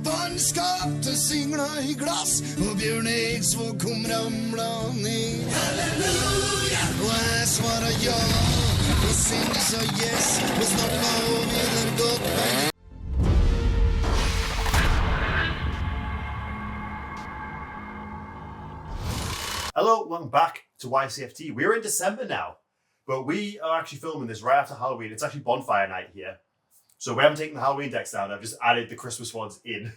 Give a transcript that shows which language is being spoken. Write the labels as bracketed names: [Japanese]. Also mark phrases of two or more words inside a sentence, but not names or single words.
[Norwegian] skapte singla i glass, og Bjørn Eidsvåg kom ramla ned. Halleluja! Og jeg svarer ja, og Cindy sa yes, og snart var vi der godt vei. [English] Hello, welcome back to YCFT. We're in December now, but we are actually filming this right after Halloween. It's actually bonfire night here. So we haven't taken the Halloween decks down, I've just added the Christmas ones in.